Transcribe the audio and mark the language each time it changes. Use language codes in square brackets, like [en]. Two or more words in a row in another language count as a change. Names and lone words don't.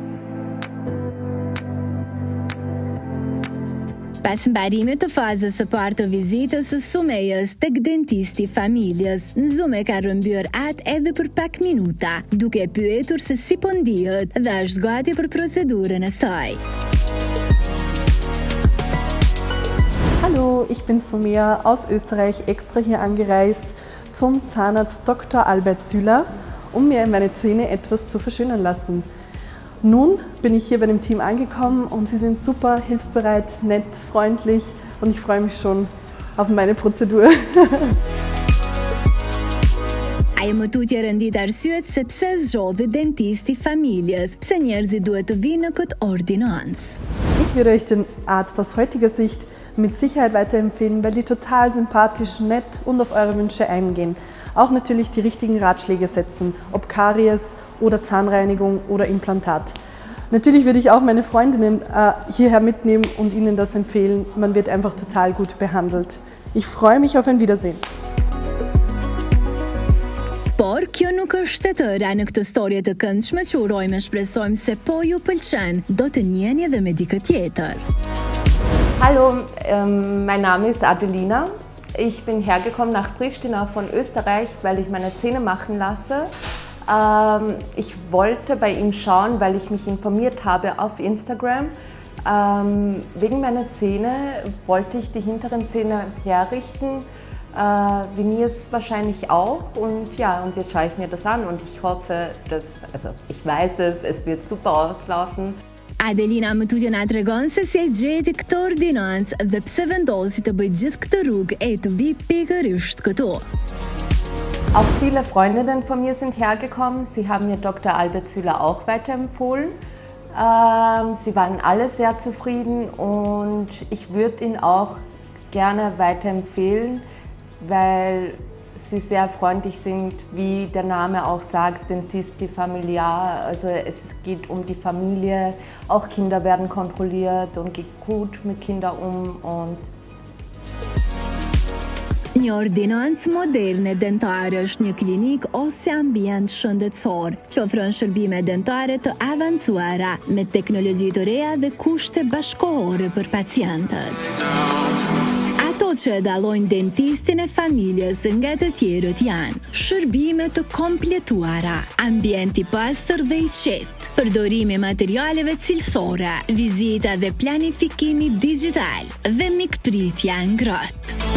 [sq] Pas mbarimit të fazës së parë të vizitës së Sumejës tek dentisti familjes, në Zoom e ka rrëmbyer atë edhe për pak minuta, duke pyetur se si po ndihet dhe është gati për procedurën e saj. [de] Hallo, ich bin Sumea aus Österreich extra hier angereist zum Zahnarzt Dr. Albert Süler, mir meine Zähne etwas zu verschönern lassen. Nun bin ich hier bei dem Team angekommen und sie sind super hilfsbereit, nett, freundlich und ich freue mich schon auf meine Prozedur. [sq] Ajo më tutje rëndit arsyet se pse zgjodhi dentisti familjes, pse njerëzit duhet të vinë në këtë ordinancë. [de] Ich würde euch den Arzt aus heutiger Sicht mit Sicherheit weiterempfehlen, weil die total sympathisch, nett und auf eure Wünsche eingehen. Auch natürlich die richtigen Ratschläge setzen, ob Karies oder Zahnreinigung oder Implantat. Natürlich würde ich auch meine Freundinnen hierher mitnehmen und ihnen das empfehlen. Man wird einfach total gut behandelt. Ich freue mich auf ein Wiedersehen. [sq] Por kjo nuk është e tëra në këtë storje të këndshme që urojmë e shpresojmë se po ju pëlqen, do të njiheni edhe me dikë tjetër. [de] Hallo, mein Name ist Adelina. Ich bin hergekommen nach Pristina von Österreich, weil ich meine Zähne machen lasse. Ich wollte bei ihm schauen, weil ich mich informiert habe auf Instagram. Wegen meiner Zähne wollte ich die hinteren Zähne herrichten. Veneers wahrscheinlich auch und ja, und jetzt schaue ich mir das an und ich hoffe, ich weiß es wird super auslaufen. [sq] Adelina më tutje na tregon se si e gjeti këtë ordinancë dhe pse vendosi të bëjë gjithë këtë rrugë e të vi pikërisht këtu. [de] Auch viele Freundinnen von mir sind hergekommen. Sie haben mir Dr. Albert Süler auch weiterempfohlen. Sie waren alle sehr zufrieden und ich würde ihn auch gerne weiterempfehlen, weil sie sehr freundlich sind, wie der Name auch sagt, Dentisti Familiar. Also es geht um die Familie, auch Kinder werden kontrolliert und geht gut mit Kindern und [sq] Një ordinancë moderne dentare është një klinik ose ambient shëndetësor që ofron shërbime dentare të avancuara me teknologji të reja dhe kushte bashkëkohore për pacientët. Ato që e dallojnë dentistin e familjes nga të tjerët janë shërbime të kompletuara, ambient i pastër dhe i qetë, përdorimi i materialeve cilësore, vizita dhe planifikimi digital dhe mikpritja ngrohtë.